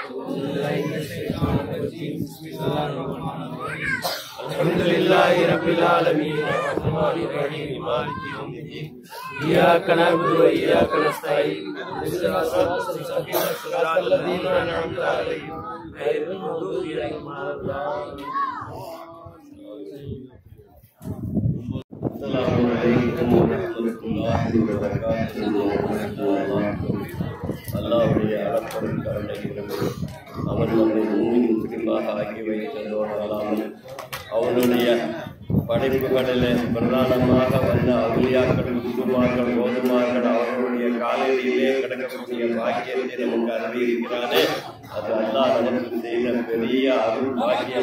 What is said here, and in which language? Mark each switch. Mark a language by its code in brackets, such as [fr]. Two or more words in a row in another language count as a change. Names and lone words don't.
[ar] الحمد لله رب العالمين الرحمن الرحيم مالك يوم الدين إياك نعبد وإياك نستعين اهدنا الصراط المستقيم صراط الذين أنعمت عليهم غير المغضوب عليهم ولا الضالين. السلام عليكم ورحمة الله وبركاته. [ta] அல்லாஹ்வுடைய அளப்பரும் கருணையிலும் அவன் நம்மை பூமியின் முஸ்லிமாக ஆக்கி வைத்ததோடு அல்லாமல் அவனுடைய படைப்புகளிலே பிரதானமாக வந்த அவுலியாக்கள் குருமார்கள் ஓதுமார்கள் அவர்களுடைய காலையிலே கிடக்கக்கூடிய பாக்கியத்தை நமக்கு அறிவிக்கிறானே அது அல்லாஹ் நமக்கு செய்த பெரிய அருள் பாக்கியம்.